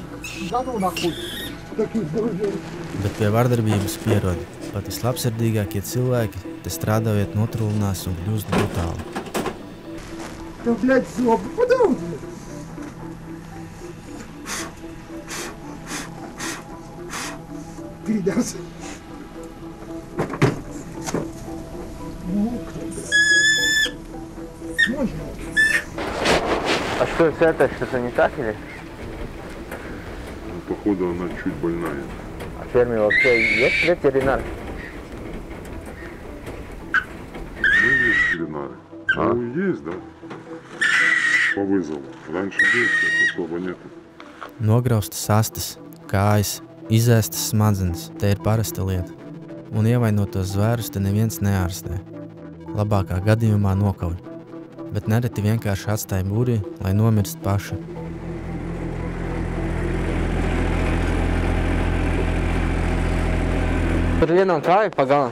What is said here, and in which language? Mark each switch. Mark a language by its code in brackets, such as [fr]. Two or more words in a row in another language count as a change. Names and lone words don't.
[lv] Bet pie vardarbības pierod. Pat vislabsirdīgākie cilvēki te strādājot notrulinās un kļūst brutāli. Tev, bļaļ, zobu padaudz! [ru] Pīdās! А что это? Что-то не так или? Походу, она чуть больная. А в ферме вообще есть ветеринар? Ну, есть ветеринары. Ну, есть, да. По вызову. Раньше есть, сейчас особо нету. [lv] Nograustas astes, kājas, izēstas smadzenes – te ir parasta lieta. Un ievainotos zvērus te neviens neārstē. Labākā gadījumā nokauj. Bet nereti vienkārši atstāja būrī, lai nomirst paši. Tur vienam kāju pagalam.